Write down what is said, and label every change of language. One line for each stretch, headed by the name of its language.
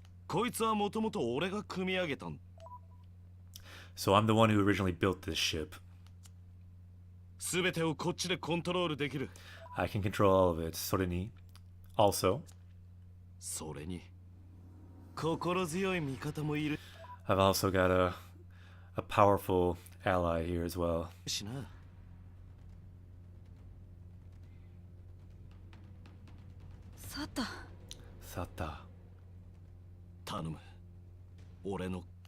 Japanese: こいつはもともと俺が組み上げたん
English: So I'm the one who originally built this ship.
Japanese: すべてをこっちでコントロールできる
English: I can control all of it.
Japanese: それに
English: Also,
Japanese: それに心強い味方もいる
English: I've also got a powerful ally here as well.
Japanese: しな。さた。 Sata. 頼む。俺の